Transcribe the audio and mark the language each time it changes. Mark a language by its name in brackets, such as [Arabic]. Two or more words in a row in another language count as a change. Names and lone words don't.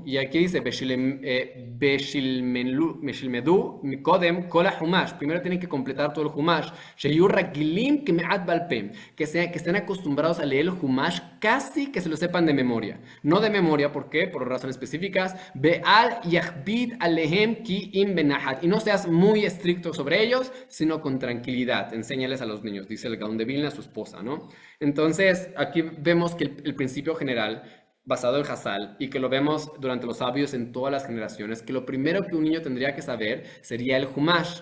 [Spanish] Y aquí dice: [Hebrew] שילמדו מקודם כל החומש. [Spanish] Primero tienen que completar todo el Humash. [Hebrew] שיהיו רגילים כמעט בעל פה. [Spanish] Que estén acostumbrados a leer el Humash casi que se lo sepan de memoria. No de memoria, ¿por qué? Por razones específicas. [Hebrew] ואל תכביד עליהם כי אם בנחת. [Spanish] Y no seas muy estricto sobre ellos, sino con tranquilidad. Enséñales a los niños, dice el Gaón de Vilna a su esposa, ¿no? Entonces, aquí vemos que el principio general, basado en Hassal, y que lo vemos durante los sabios en todas las generaciones, que lo primero que un niño tendría que saber sería el Humash.